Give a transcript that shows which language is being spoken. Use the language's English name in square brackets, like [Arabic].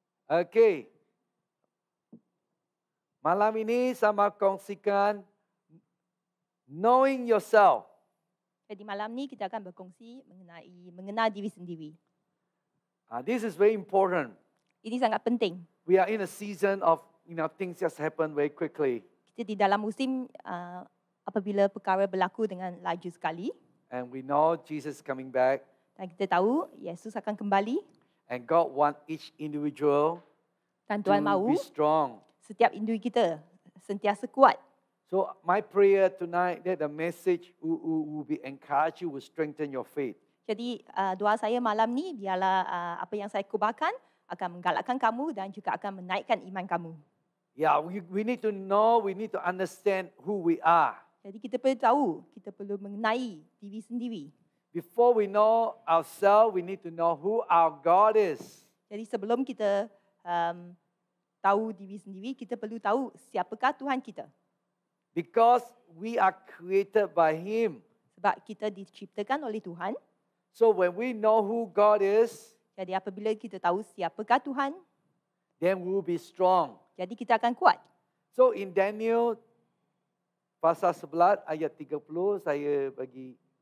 [English] Okey. [Malay] Malam ini sama kongsikan [English] knowing yourself. [Malay] Jadi malam ni kita akan berkongsi mengenai mengenal diri sendiri. [English] This is very important. [Malay] Ini sangat penting. [English] We are in a season of, things just happen very quickly. [Malay] Kita di dalam musim apabila perkara berlaku dengan laju sekali. [English] And we know Jesus is coming back. [Malay] Dan kita tahu Yesus akan kembali. [English] And God wants each individual [Malay] Dan Tuhan mahu [English] be strong. [Malay] setiap individu kita sentiasa kuat. [English] So my prayer tonight that the message will be encourage you, will strengthen your faith. [Malay] Jadi doa saya malam ni biarlah apa yang saya kubarkan akan menggalakkan kamu dan juga akan menaikkan iman kamu. [English] Yeah, we need to know, we need to understand who we are. [Malay] Jadi kita perlu tahu, kita perlu mengenai diri sendiri. [English] Before we know ourselves, we need to know who our God is. [Malay] Jadi sebelum kita tahu diri sendiri, kita perlu tahu siapakah Tuhan kita. [English] Because we are created by Him. [Malay] Sebab kita diciptakan oleh Tuhan. [English] So when we know who God is, [Malay] Jadi apabila kita tahu siapakah Tuhan, [English] then we will be strong. [Malay] jadi kita akan kuat. [English] So in [Malay] Daniel pasal 11 ayat 30 saya bagi